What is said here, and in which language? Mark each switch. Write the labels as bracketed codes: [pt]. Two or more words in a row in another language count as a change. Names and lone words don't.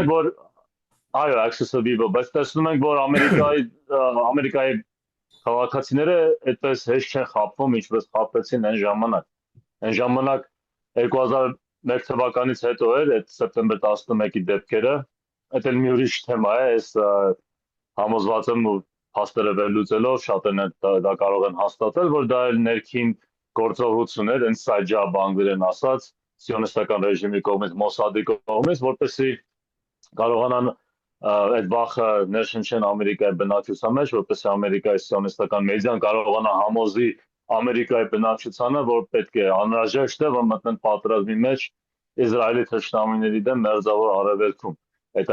[hy] ենք, որ այո, [en] Axis of Evil, [hy] բայց տեսնում ենք, որ Ամերիկայի քաղաքացիները այդպես հեշտ չեն խաբվում, ինչպես խաբվեցին այն ժամանակ։ Այն ժամանակ 2001 թվականից հետո էր այդ սեպտեմբեր 11-ի դեպքերը, այդ էլ մի ուրիշ թեմա է, այս համոզված եմ ու փաստերը վերլուծելով շատերն դա կարող են հաստատել, որ դա էլ ներքին գործողություն էր, [en] inside job [hy] անգլերեն ասած, սիոնիստական ռեժիմի կողմից, Մոսադի կողմից, որպեսզի կարողանան այդ վախը ներշնչեն Ամերիկայի բնակչության մեջ, որպեսզի Ամերիկայի սիոնիստական մեդիան կարողանա համոզի Ամերիկայի բնակչությանը, որ պետք է անհրաժեշտ է, որ մտնեն պատերազմի մեջ Իսրայելի թշնամիների դեմ Մերձավոր Արևելքում։ Այդ